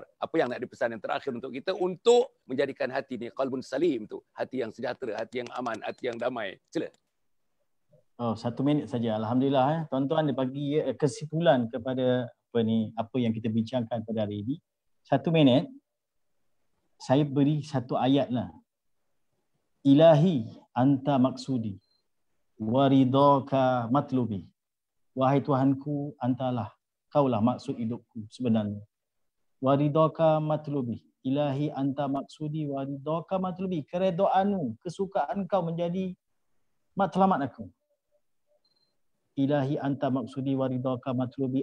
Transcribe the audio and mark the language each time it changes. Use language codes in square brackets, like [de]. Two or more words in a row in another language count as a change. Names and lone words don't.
[ms] Apa yang nak dipesan yang terakhir untuk kita untuk menjadikan hati ni [ar] قلب سليم [ms] tu, hati yang sejahtera, hati yang aman, hati yang damai. Sila. Oh, 1 minit saja. Alhamdulillah tuan-tuan dia bagi kesimpulan kepada apa yang kita bincangkan pada hari ini. 1 minit. Saya beri satu ayat lah. [ar] إلهي أنت مقصودي ورضاك مطلوبي. [ms] Wahai Tuhanku, antalah, kaulah maksud hidupku sebenarnya. [ar] ورضاك مطلوبي. إلهي أنت مقصودي ورضاك مطلوبي. [ms] Keredoanmu, kesukaan kau menjadi matlamat aku. [ar] إلهي أنت مقصودي ورضاك مطلوبي.